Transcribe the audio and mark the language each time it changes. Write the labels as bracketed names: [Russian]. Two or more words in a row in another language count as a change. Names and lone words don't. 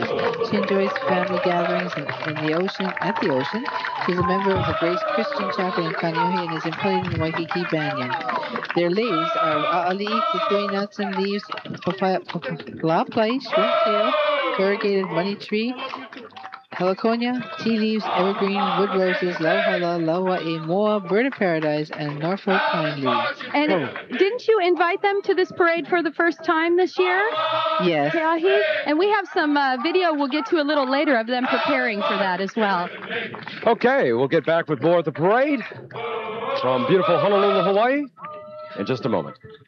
[English] She enjoys family gatherings at the ocean. She's a member of the Grace Christian Chapel in Kaneohe and is employed in the Waikiki Banyan. Their leis are a'ali'i, kukui nuts and leaves, pala'aplai, shrimp tail, corrugated money tree, heliconia, tea leaves, evergreen, wood roses, lauhala, laua'i, moa, bird of paradise, and Norfolk pine leaves. And didn't you invite them to this parade for the first time this year? Yes. Keahi? And we have some video we'll get to a little later of them preparing for that as well. Okay, we'll get back with more of the parade from beautiful Honolulu, Hawaii, in just a moment.